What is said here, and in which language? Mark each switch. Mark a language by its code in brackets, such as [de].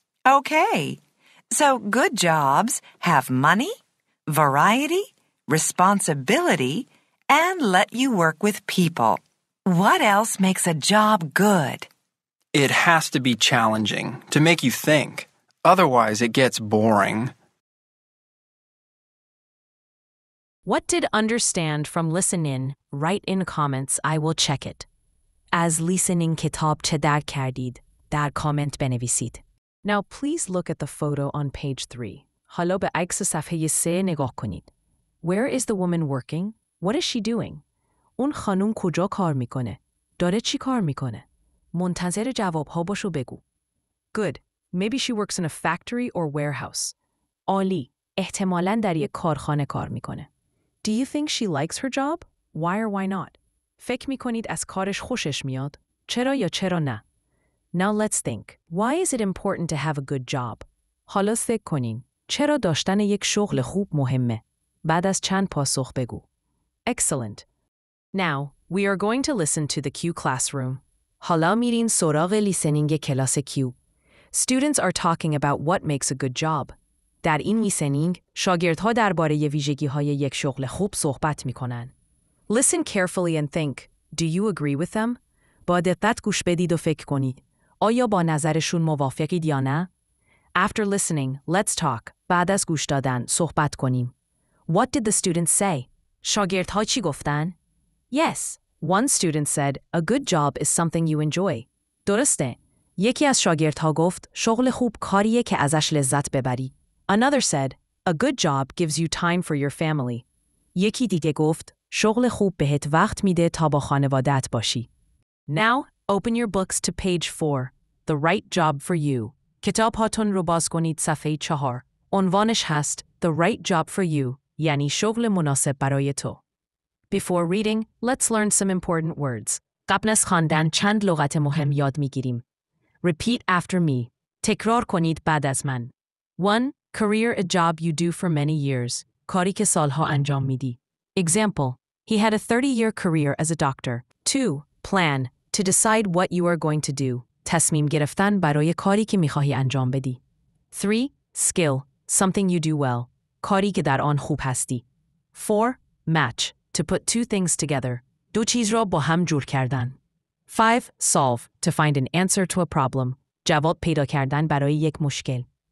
[en] Okay, so good jobs have money, variety, responsibility, and let you work with people. What else makes a job good? It has to be challenging to make you think. Otherwise, it gets boring. What did understand from listen in? Write in comments. I will check it. [fa] از listening کتاب چه درک کردید؟ در کامنت بنویسید. [en] Now please look at the photo on page 3. [fa] حالا به عکس صفحه 3 نگاه کنید. [en] Where is the woman working? What is she doing? [fa] اون خانوم کجا کار میکنه؟ داره چی کار میکنه؟ منتظر جوابها باشو بگو. [en] Good. Maybe she works in a factory or warehouse. [fa] عالی. احتمالاً در یک کارخانه کار میکنه. [en] Do you think she likes her job? Why or why not? [fa] فکر میکنید از کارش خوشش میاد؟ چرا یا چرا نه؟ [en] Now let's think. Why is it important to have a good job? [fa] حالا فکر کنین. چرا داشتن یک شغل خوب مهمه؟ بعد از چند پاسخ بگو. [en] Excellent. Now, we are going to listen to the Q classroom. [fa] حالا میرین سراغ لیسنینگ کلاس Q. [en] Students are talking about what makes a good job. [fa] در این لیسنینگ، شاگردها درباره ویژگی‌های یک شغل خوب صحبت می‌کنن. [en] Listen carefully and think. Do you agree with them? [fa] با دقت گوش بدید و فکر کنید. آیا با نظرشون موافقید یا نه؟ [en] After listening, let's talk. [fa] بعد از گوش دادن، صحبت کنیم. [en] What did the students say? [fa] شاگردها چی گفتن؟ [en] Yes, one student said, a good job is something you enjoy. [fa] درسته. یکی از شاگردها گفت، شغل خوب کاریه که ازش لذت ببری. [en] Another said, a good job gives you time for your family. [fa] یکی دیگه گفت، شغل خوب بهت وقت میده تا با خانواده‌ات باشی. [en] Now, open your books to page 4. The right job for you. [fa] کتاب هاتون رو باز کنید صفحه 4. عنوانش هست [en] The right job for you. [fa] یعنی شغل مناسب برای تو. [en] Before reading, let's learn some important words. [fa] قبل از خواندن چند لغت مهم یاد میگیریم. [en] Repeat after me. [fa] تکرار کنید بعد از من. 1. [en] Career, a job you do for many years. [fa] کاری که سالها انجام میدی. [en] Example. He had a 30-year career as a doctor. 2. Plan. To decide what you are going to do. [fa] تصمیم گرفتن برای کاری که میخواهی انجام بدی. [en] 3. Skill. Something you do well. [fa] کاری که در آن خوب هستی. [en] 4. Match. To put two things together. [fa] دو چیز را با هم جور کردن. 5. Solve. [en] To find an answer to a problem. [fa] جواب پیدا کردن برای یک مشکل.